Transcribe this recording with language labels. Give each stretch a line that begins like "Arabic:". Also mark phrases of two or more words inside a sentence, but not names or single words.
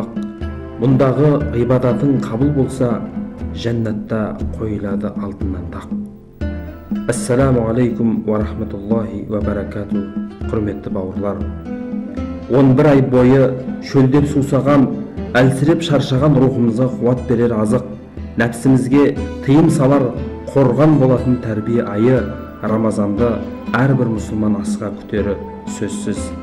Kazakh: Мұндағы ғибадатың қабыл болса, жәннатта қойылады алтыннан тақ.
Arabic: السلام عليكم ورحمة الله وبركاته.
Kazakh: Құрметті бауырлар, 11 ай бойы шөлдеп сусаған, әлсіреп шаршаған рухымызға қуат берер азық, нәпсімізге тыйым салар қорған болатын тәрбие айы Рамазанды әрбір мұсылман асыға күтері сөзсіз.